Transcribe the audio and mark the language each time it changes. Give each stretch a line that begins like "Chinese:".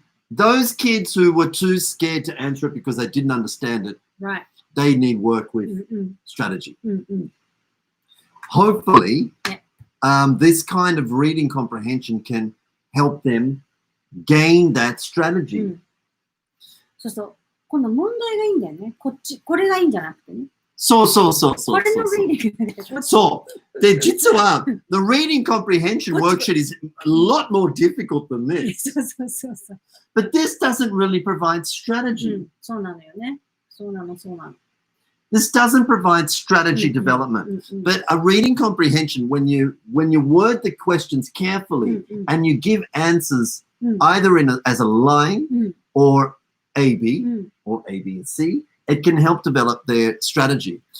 English: Those kids who were too scared to answer it because they didn't understand it, they need work with strategy. Hopefully, this kind of reading comprehension can help them gain that strategy.
Japanese: そうそう。今度問題がいいんだよね。これがいいんじゃなくてね。そう。これのリーディングだけど。そう。で、実は、
English: the reading comprehension worksheet is a lot more difficult than this.
Japanese: そう。
English: But this doesn't really provide strategy.
Japanese: そうなのよね。そうなの。
English: This doesn't provide strategy development. But a reading comprehension, when you word the questions carefully and you give answers either as a line or A, B, or A, B, and C, it can help develop their strategy.